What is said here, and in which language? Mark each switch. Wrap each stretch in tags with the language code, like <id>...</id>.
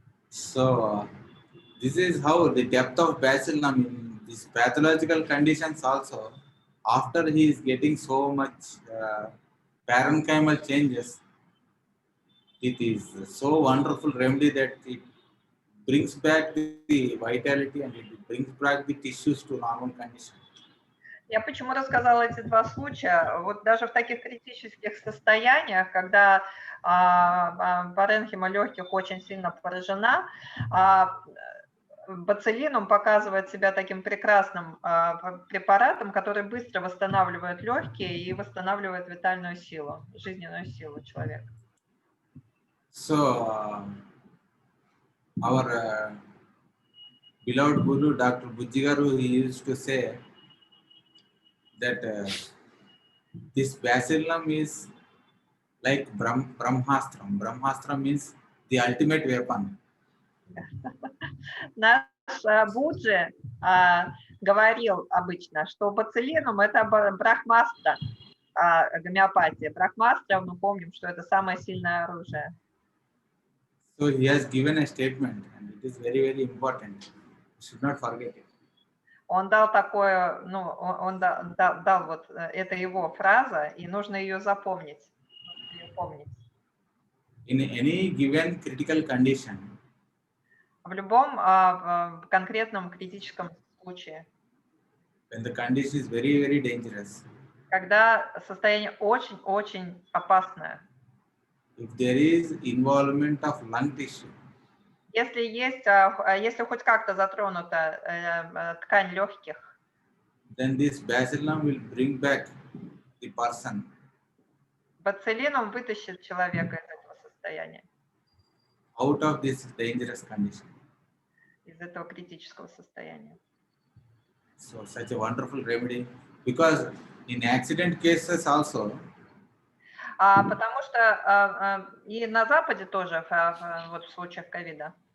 <en>So this is how the depth of bacillum in these pathological conditions also, after he is getting so much parenchymal changes, it is so wonderful remedy that it brings back the vitality and it brings back the tissues to normal condition.</en> <ru>Я почему рассказала эти два случая? Вот даже в таких критических состояниях, когда паренхима легких очень сильно поражена, Боцилинум показывает себя таким прекрасным препаратом, который быстро восстанавливает легкие и восстанавливает витальную силу, жизненную силу человека.</ru> <en>So, our beloved Guru, Dr. Bujjigaru, he used to say that this bacillum is like Brahmastra. Brahmastra means the ultimate weapon.</en> <ru>Наш Буджи говорил обычно, что боцилинум – это брахмастра, гомеопатия. Брахмастра, мы помним, что это самое сильное оружие.</ru> <en>So he has given a statement, and it is very, very important. You should not forget it.</en> <ru>Он дал такое, ну, он дал вот, это его фраза, и нужно ее запомнить. Нужно ее помнить.</ru> <en>In any given critical condition,</en> <ru>В любом конкретном критическом случае,</ru> <en>when the condition is very, very dangerous,</en> <ru>когда состояние очень-очень опасное,</ru> <en>if there is involvement of lung tissue,</en> <ru>если хоть как-то затронута ткань легких,</ru> <en>then this bacillum will bring back the person</en> <ru>боцилинум вытащит человека из этого состояния,</ru> <en>out of this dangerous condition.</en> <ru>из этого критического состояния.</ru> <en>So such a wonderful remedy, because in accident cases also,</en> <ru>Потому что и на Западе тоже, вот в случаях ковида,</ru>